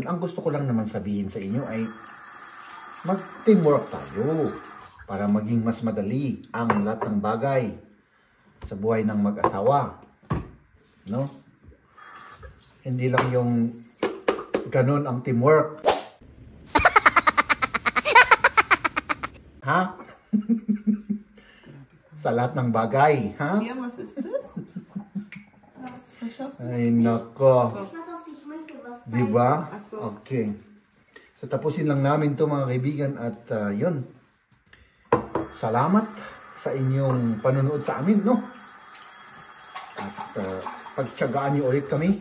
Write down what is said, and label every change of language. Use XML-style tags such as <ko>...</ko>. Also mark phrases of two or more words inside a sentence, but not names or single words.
<tl>Ang gusto ko lang naman sabihin sa inyo ay mag-teamwork tayo para maging mas madali ang lahat ng bagay sa buhay ng mag-asawa. No? Hindi lang yung ganun ang teamwork. Ha? Sa lahat ng bagay. Ha?</tl> <de>Yeah, was ist das?</de> <tl>Ay, nako. Diba? Okay. So, tapusin lang namin to mga kaibigan at yun. Salamat sa inyong panunood sa amin, no? At pagtyagaan niyo ulit kami.</tl>